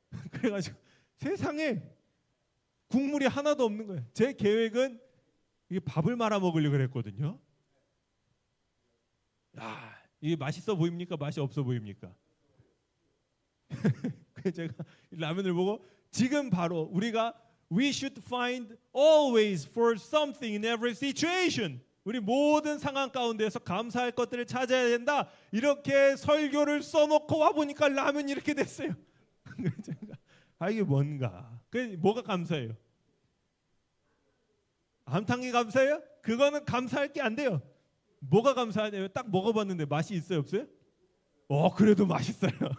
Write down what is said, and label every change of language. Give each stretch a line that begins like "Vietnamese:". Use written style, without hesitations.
Korean: 그래가지고 세상에 국물이 하나도 없는 거예요. 제 계획은 이게 밥을 말아 먹으려고 그랬거든요. 야, 이게 맛있어 보입니까? 맛이 없어 보입니까? 그래서 제가 라면을 보고 지금 바로 우리가
English: we should find always for something in every situation.
Korean: 우리 모든 상황 가운데서 감사할 것들을 찾아야 된다. 이렇게 설교를 써놓고 와 보니까 라면이 이렇게 됐어요. 아 이게 뭔가? 그 뭐가 감사해요? 암탕이 감사해요? 그거는 감사할 게 안 돼요. 뭐가 감사하냐면 딱 먹어봤는데 맛이 있어요, 없어요? 그래도 맛있어요.